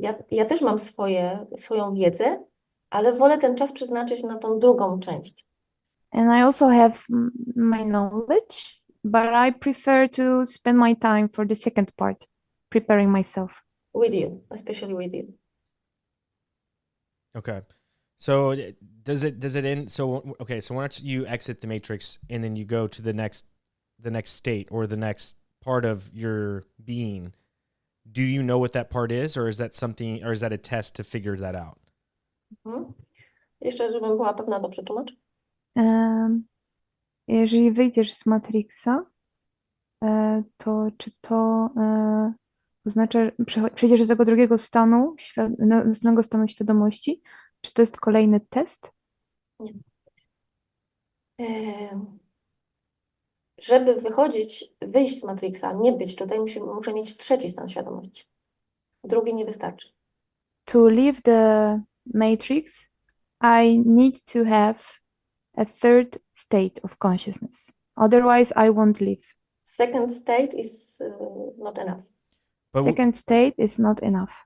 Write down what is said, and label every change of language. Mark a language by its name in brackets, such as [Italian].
[Polish] Ja też mam swoją wiedzę, ale wolę ten czas przeznaczyć na tą drugą część. [English] And I also have my knowledge, but I prefer to spend my time for the second part, preparing myself. With you, especially with you. Okay. So does it end? So, okay. So once you exit the Matrix and then you go to the next state or the next part of your being, do you know what that part is, or is that something, or is that a test to figure that out? [Polish] Jeszcze, żebym była pewna, to przetłumacz. Jeżeli wyjdziesz z Matrixa, to czy to oznacza, przejdziesz do tego drugiego stanu, następnego stanu świadomości, czy to jest kolejny test? Nie. Żeby wyjść z Matrixa, nie być tutaj, muszę mieć trzeci stan świadomości. Drugi nie wystarczy. [English] To leave the Matrix, I need to have a third state of consciousness. Otherwise, I won't leave. Second state is not enough. Second state is not enough.